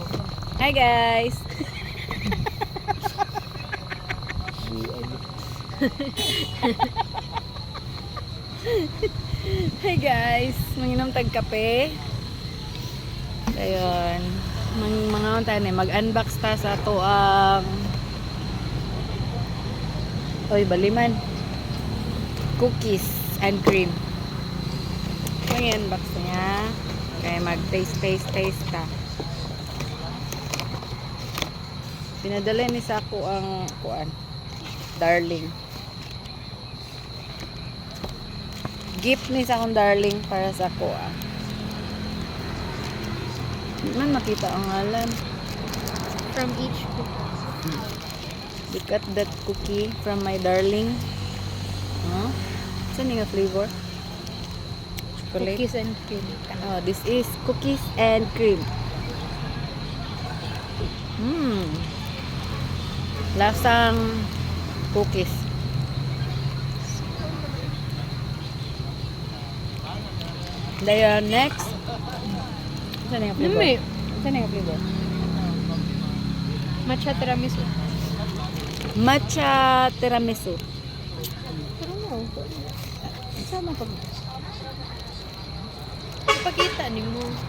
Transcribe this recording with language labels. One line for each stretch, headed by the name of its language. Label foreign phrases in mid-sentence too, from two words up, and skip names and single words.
English: Hi guys. Hi guys.
Cebuano: Manginom tag kape. Ayun. Mga unta ni mag-unbox ta sa ato ang Oy, baliman.
English: Cookies and cream.
Cebuano: Mag-unbox niya. Kaya mag-taste ta. Pinadala ni sa ako ang kuan. Darling. Gift ni sa akong darling para sa ako ah. Di man makita ang ngalan.
English: From each book. Look at that cookie from my darling.
Cebuano: Huh? Saan nga flavor? Chocolate.
English: Cookies and cream. Oh, this is cookies and cream.
Cebuano: Lasang cookies.
English: Then next.
Cebuano: Saan nga flavor? Lumi. Saan nga flavor? Matcha tiramisu. Matcha tiramisu. Pero mo. Sama pag Ipakita ni mo.